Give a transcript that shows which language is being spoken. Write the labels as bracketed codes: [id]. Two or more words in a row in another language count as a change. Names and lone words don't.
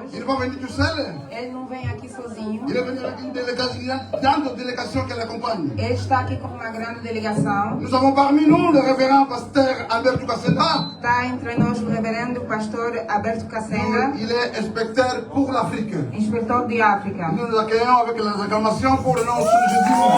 [fr] Il n'est pas venu tout seul. [pt] Ele não vem aqui sozinho. [fr] Il est venu avec une grande délégation qui l'accompagne. [pt] Ele está aqui com uma grande delegação. [fr] Nous avons parmi nous le révérend pasteur Alberto Cassenda. [pt] Está entre nós o reverendo pastor Alberto Cassenda, [fr] Il est inspecteur pour l'Afrique. [pt] inspetor de África. [fr] Nous nous accueillons avec les acclamations pour le nom de Jésus.